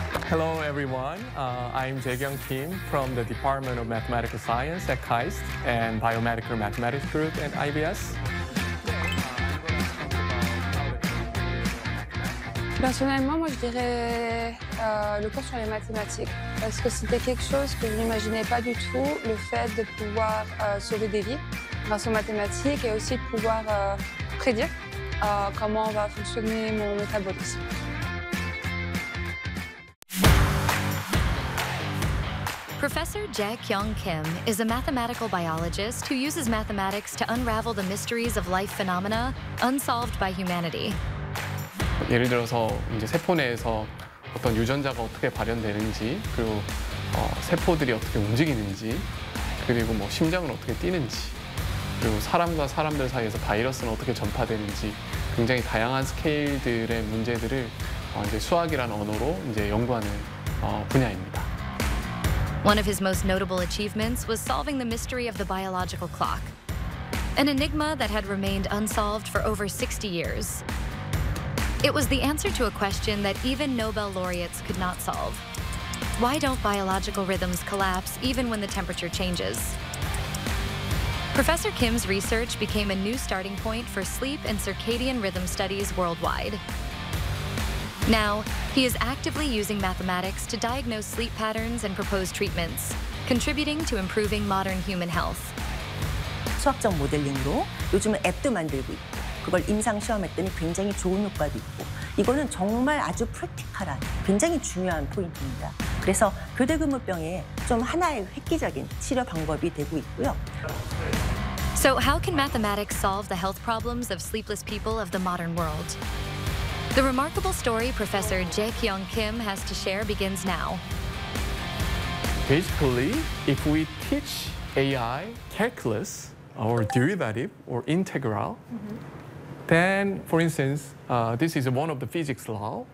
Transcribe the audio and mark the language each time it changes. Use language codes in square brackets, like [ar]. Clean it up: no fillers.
[en] Hello, everyone. I'm Jaekyung Kim from the Department of Mathematical Science at KAIST and Biomedical Mathematics Group at IBS. [fr] Personnellement, moi, je dirais le cours sur les mathématiques, parce que c'était quelque chose que je n'imaginais pas du tout, le fait de pouvoir sauver des vies grâce aux mathématiques et aussi de pouvoir prédire comment va fonctionner mon métabolisme. [en] Professor Jaekyung Kim is a mathematical biologist who uses mathematics to unravel the mysteries of life phenomena unsolved by humanity. [ko] 예를 들어서 이제 세포 내에서 어떤 유전자가 어떻게 발현되는지, 그리고 세포들이 어떻게 움직이는지, 그리고 뭐 심장은 어떻게 뛰는지, 그리고 사람과 사람들 사이에서 바이러스는 어떻게 전파되는지, 굉장히 다양한 스케일들의 문제들을 이제 수학이라는 언어로 이제 연구하는 분야입니다. [en] One of his most notable achievements was solving the mystery of the biological clock, an enigma that had remained unsolved for over 60 years. It was the answer to a question that even Nobel laureates could not solve. Why don't biological rhythms collapse even when the temperature changes? Professor Kim's research became a new starting point for sleep and circadian rhythm studies worldwide. Now, he is actively using mathematics to diagnose sleep patterns and propose treatments, contributing to improving modern human health. [ko] 수학적 모델링으로 요즘은 앱도 만들고 있고, 그걸 임상 시험했더니 굉장히 좋은 효과도 있고, 이거는 정말 아주 프랙티컬한, 굉장히 중요한 포인트입니다. 그래서 교대근무병에 좀 하나의 획기적인 치료 방법이 되고 있고요. [en] So how can mathematics solve the health problems of sleepless people of the modern world? The remarkable story Professor Jaekyung Kim has to share begins now. Basically, if we teach AI calculus or derivative or integral, then, for instance, this is one of the physics law.